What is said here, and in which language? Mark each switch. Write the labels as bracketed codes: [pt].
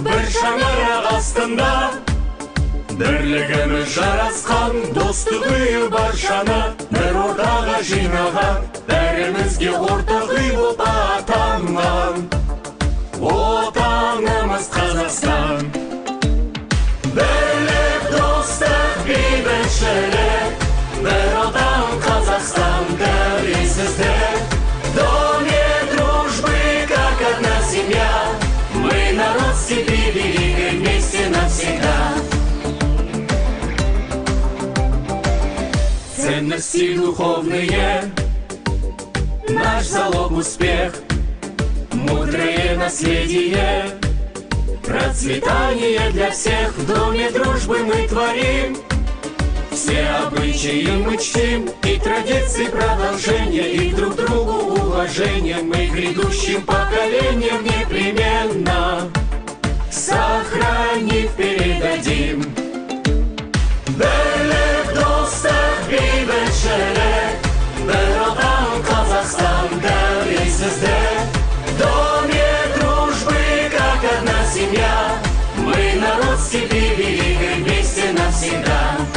[kk] Бір шаңырақ астында бірлігіміз жарасқан, достық үйі баршаны бір ортаға жинаған, бәрімізге ортақ үй боп атанған отанымыз Қазақстан. Бірлік, достық, бейбітшілік, бір отан Қазақстан, тәуелсіздік. [ru] В доме дружбы, как одна семья, мы народ степи великой, вместе навсегда. Ценности духовные, наш залог успех, мудрое наследие, процветание для всех. В доме дружбы мы творим, все обычаи мы чтим, и традиции продолжения, и друг другу уважение мы грядущим поколениям непременно сохранив передадим. [kk] Бірлік, достық, бейбітшілік, бір отан Қазақстан, тәуелсіздік. [ru] В доме дружбы, как одна семья, мы народ степи великой, вместе навсегда.